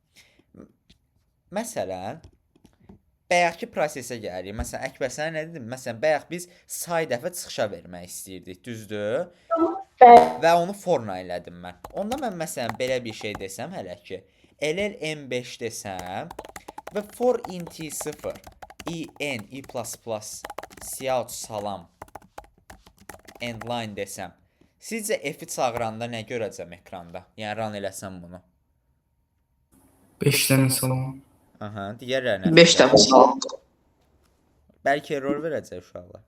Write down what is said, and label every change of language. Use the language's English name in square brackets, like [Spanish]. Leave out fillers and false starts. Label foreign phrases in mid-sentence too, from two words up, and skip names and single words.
[Azerbaijani] Məsələn, bayaqki prosesə gəlirik. Məsələn, Əkbər sənə nə dedim? Məsələn, bayaq biz say dəfə çıxışa vermək istəyirdik, düzdür? Və onu forna elədim mən. Onda mən məsələn belə bir şey desəm hələ ki, ll m5 desəm və [English] for int 0 in i++ cout [Azerbaijani] salam endline desəm, sizcə f-i çağıranda nə görəcəm ekranda? Yəni run eləsəm bunu. 5 dənə salam. Aha, digərlərinə 5 dəfə sal. bəlkə error verəcək uşaqlar.